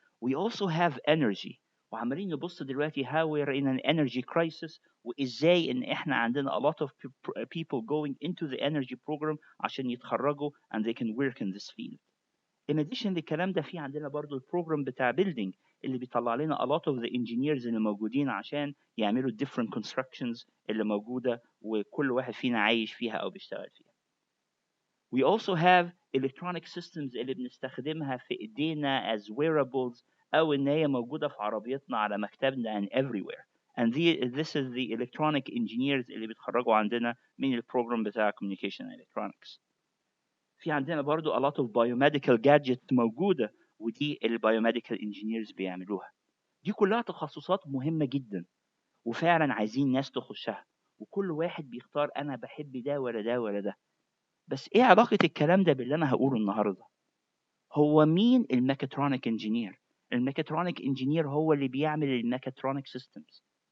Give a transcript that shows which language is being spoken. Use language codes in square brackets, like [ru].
[en] We also have energy، [ar] وعمالين نبص دلوقتي [en] how we're in an energy crisis، [ar] وازاي ان احنا عندنا [en] a lot of people going into the energy program [ar] عشان يتخرجوا [en] and they can work in this field. In addition [ar] للكلام ده في عندنا برضو البروجرام بتاع building اللي بيطلع لنا [en] a lot of the engineers [ar] اللي موجودين عشان يعملوا [en] different constructions [ar] اللي موجودة وكل واحد فينا عايش فيها أو بيشتغل فيها. [en] We also have electronic systems [ar] اللي بنستخدمها في إيدينا [en] as wearables [ar] أو إن هي موجودة في عربيتنا على مكتبنا [en] and everywhere. And this is the electronic engineers [ar] اللي بيتخرجوا عندنا من البروجرام بتاع [en] communication and electronics. [ar] في عندنا برضو [en] a lot of biomedical gadgets [ar] موجودة، ودي البايوميديكال انجينيرز بيعملوها. دي كلها تخصصات مهمة جدا وفعلا عايزين ناس تخشها، وكل واحد بيختار أنا بحب ده ولا ده ولا ده. بس إيه علاقة الكلام ده باللي أنا هقوله النهاردة؟ هو مين الميكاترونيك انجينير؟ الميكاترونيك انجينير هو اللي بيعمل الميكاترونيك سيستمز.